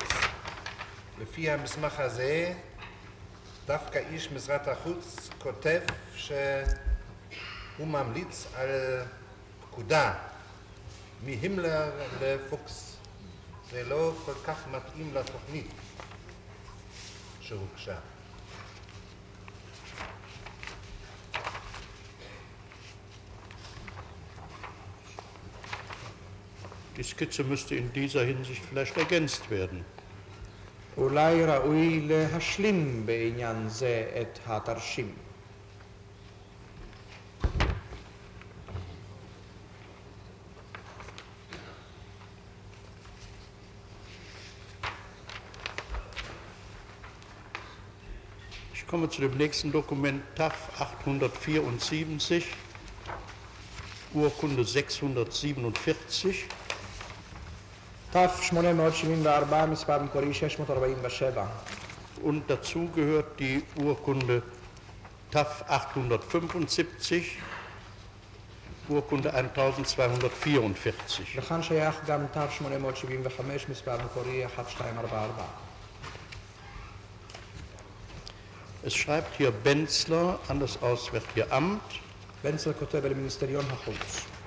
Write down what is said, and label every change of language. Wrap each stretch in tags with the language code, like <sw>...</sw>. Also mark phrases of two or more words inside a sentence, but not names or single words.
<he>לפי המסמך הזה, דווקא איש משרד החוץ כותב שהוא ממליץ על פקודה מהימלר לפוקס. זה לא כל כך מתאים לתוכנית שהוגשה.</he> <de>Die Skizze müsste in dieser Hinsicht vielleicht ergänzt werden.</de> <he>אולי ראוי להשלים בעניין זה את התרשים.</he> <de>Ich komme zu dem nächsten Dokument TAF 874, Urkunde 647.</de> <he>תף 874, מספר מקורי 647.</he> <de>Und dazu gehört die Urkunde TAF 875, Urkunde 1244.</de> <he>לכאן שייך גם תף 875, מספר מקורי 1244.</he> <de>Es schreibt hier Benzler an das Auswärtige Amt.</de> <he>בנצלר כותב אל מיניסטריון החוץ.</he>